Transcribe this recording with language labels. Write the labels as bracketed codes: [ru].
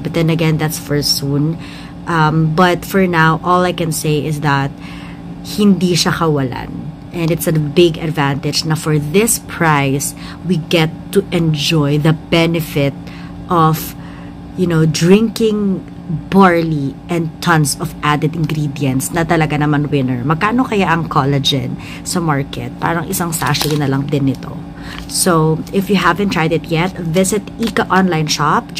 [en] But then again, that's for soon. But for now, all I can say is that [tl] hindi siya kawalan. [en] And it's a big advantage na for this price, we get to enjoy the benefit of, you know, drinking barley and tons of added ingredients [tl] na talaga naman winner. Magkano kaya ang collagen sa market? Parang isang sachet na lang din nito. [en] So, if you haven't tried it yet, visit Ika online shop.